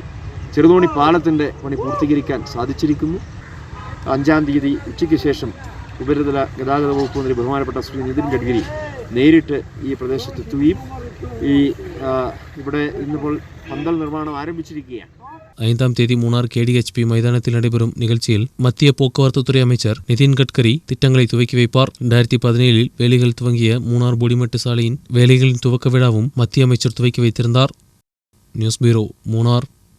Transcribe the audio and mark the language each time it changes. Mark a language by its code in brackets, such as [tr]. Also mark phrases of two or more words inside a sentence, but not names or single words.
[ml] ചെറുതോണി പാലത്തിൻ്റെ പണി പൂർത്തീകരിക്കാൻ സാധിച്ചിരിക്കുന്നു. 5ആം തീയതി ഉച്ചയ്ക്ക് ശേഷം ഉപരിതല ഗതാഗത വകുപ്പ് മന്ത്രി ബഹുമാനപ്പെട്ട ശ്രീ നിതിൻ ഗഡ്കരി നേരിട്ട് ഈ പ്രദേശത്തെത്തുകയും ഇവിടെ ഇന്നിപ്പോൾ പന്തൽ നിർമ്മാണം ആരംഭിച്ചിരിക്കുകയാണ്. [ta] 5ஆம் தேதி மூணார் KDHP மைதானத்தில் நடைபெறும் நிகழ்ச்சியில் மத்திய போக்குவரத்து துறை அமைச்சர் நிதின் கட்கரி திட்டங்களை துவக்கி வைப்பார். 2017 வேலைகள் துவங்கிய மூணார் போடிமெட்டு சாலையின் வேலைகளின் துவக்க விழாவும் மத்திய அமைச்சர் துவக்கி வைத்திருந்தார். [en] News bureau, மூணார்.